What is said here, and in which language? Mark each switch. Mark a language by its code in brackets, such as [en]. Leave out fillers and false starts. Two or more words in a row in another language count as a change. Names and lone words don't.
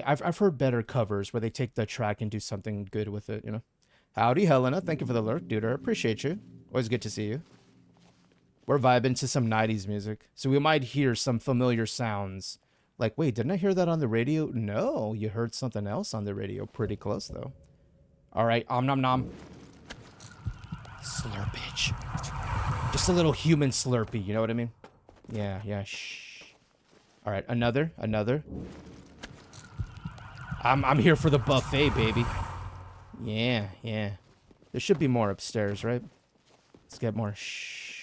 [en] I've heard better covers where they take the track and do something good with it, you know. Howdy, Helena. Thank you for the lurk, dude. I appreciate you. Always good to see you. We're vibing to some 90s music, so we might hear some familiar sounds. Like, wait, didn't I hear that on the radio? No, you heard something else on the radio. Pretty close, though. All right, nom nom. Slurpage. Just a little human slurpee, you know what I mean? Yeah, shh. All right, another. I'm here for the buffet, baby. Yeah. There should be more upstairs, right? Let's get more. Shh.